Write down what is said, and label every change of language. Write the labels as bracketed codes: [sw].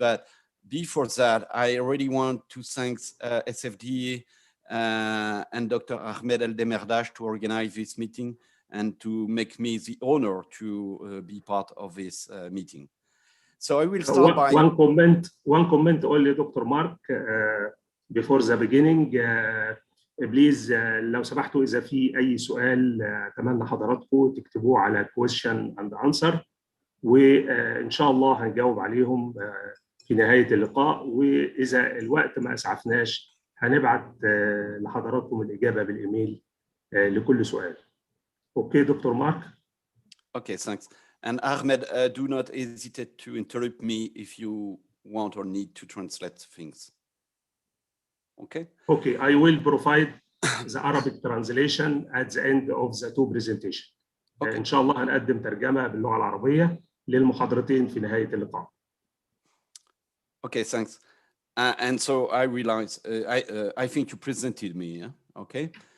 [en] But before that, I already want to thank SFDA and Dr. Ahmed El-Demerdash to organize this meeting and to make me the honor to be part of this meeting. So I will start by one comment only, Dr. Mark, before the beginning. [ar] بليز لو سمحتوا اذا في اي سؤال اتمنى حضراتكم تكتبوه على [en] question and answer، [ar] وان شاء الله هنجاوب عليهم في نهايه اللقاء، واذا الوقت ما اسعفناش هنبعت لحضراتكم الاجابه بالايميل لكل سؤال. اوكي دكتور مارك؟ [en] Okay, thanks. And Ahmed, do not hesitate to interrupt me if you want or need to translate things. Okay. Okay, I will provide the Arabic translation at the end of the two presentation. Okay. [ar] إن شاء الله هنقدم ترجمة باللغة العربية للمحاضرتين في نهاية اللقاء. [en] Okay, thanks. And so I realize I think you presented me. Yeah? Okay.